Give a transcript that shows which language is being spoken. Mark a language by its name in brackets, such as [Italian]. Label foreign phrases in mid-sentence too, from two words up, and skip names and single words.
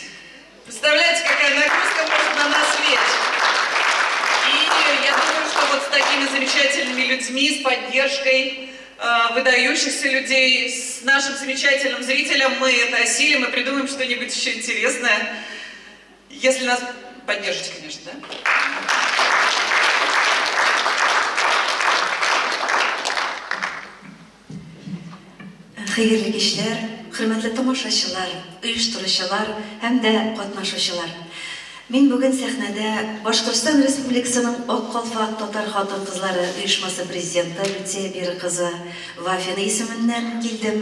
[Russian] Представляете, какая нагрузка может на нас лечь? И я думаю, что вот с такими замечательными людьми, с поддержкой выдающихся людей, с нашим замечательным зрителем мы это осилим и придумаем что-нибудь еще интересное. Если нас поддержите, конечно, да? [Tatar] Хәерле кичләр, хөрмәтле тамашачылар, оештыручылар һәм дә катнашучылар. Мин бүген сәхнәдә Башкортстан Республикасының Ак Калфак татар хатын-кызлары оешмасы президенты Люция Бир кызы Вафина исеменнән килдем.